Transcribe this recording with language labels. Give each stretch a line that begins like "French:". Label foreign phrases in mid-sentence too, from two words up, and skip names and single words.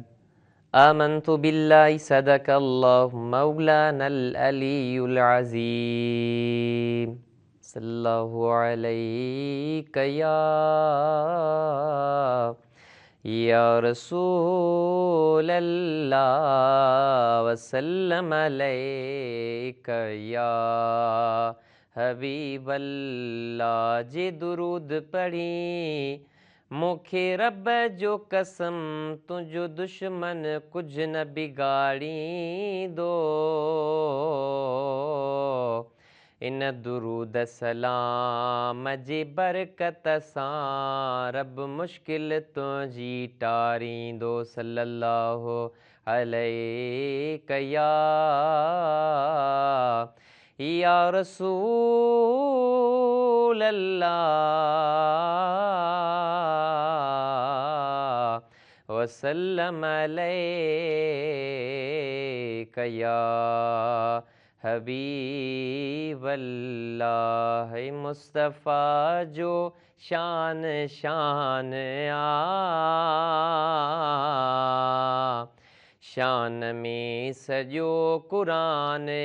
Arabic: آمنت بالله صدق الله مولانا العلي العظيم. صلى الله عليك يا رسول الله وسلم عليك يا حبيب الله.
Sindhi: जे दुरूद पढ़ी मुखे रब जो कसम तुझो दुश्मन कुछ न बिगाड़ी दो। इन दुरूद सलाम जी बरकत सां रब मुश्किल तुझी टारींदो।
Arabic: صلى الله عليه يا رسول الله وسلم عليك يا حبيب الله.
Sindhi: मुस्तफ़ा जो शान शान शान में सजो कुरान